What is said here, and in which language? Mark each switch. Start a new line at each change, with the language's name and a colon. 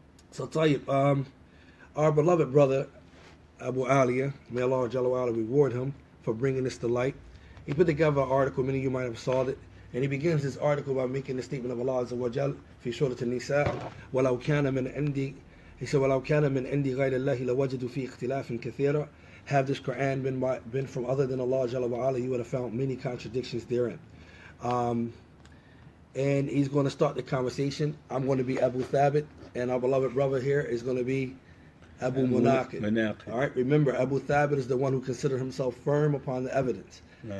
English: So Tayyib, our beloved brother Abu Aliyah, may Allah Jalla wa Ala reward him for bringing this to light. He put together an article, many of you might have saw it, and he begins his article by making the statement of Allah Azza wa Jal fi Surah An-Nisa,
Arabic: وَلَوْ كَانَ مِنْ عِنْدِ.
English: He said,
Arabic: وَلَوْ كَانَ مِنْ عِنْدِ غَيْرِ اللَّهِ لَوَجَدُوا فِي اخْتِلَافٍ كَثِيرًا.
English: Have this Quran been from other than Allah Jalla wa Ala, you would have found many contradictions therein. and he's going to start the conversation. I'm going to be Abu Thabit, and our beloved brother here is going to be Abu Munaqid. All right, remember, Abu Thabit is the one who considered himself firm upon the evidence. Yeah.